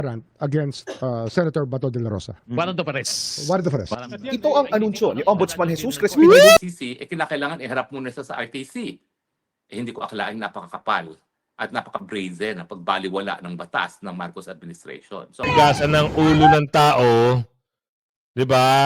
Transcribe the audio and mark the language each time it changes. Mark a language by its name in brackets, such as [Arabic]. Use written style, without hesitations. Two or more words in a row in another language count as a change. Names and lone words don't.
[English] against Senator Bato de la Rosa. Warrant of arrest. Warrant of arrest. [Filipino] Ito ang anunsyo ni Ombudsman Jesus Crispin RTC, kinakailangan iharap muna sa RTC. Hindi ko akalaing napakakapal at napaka-brazen ang pagbaliwala ng batas ng Marcos administration. So, Tigasan ng ulo ng tao, 'di ba?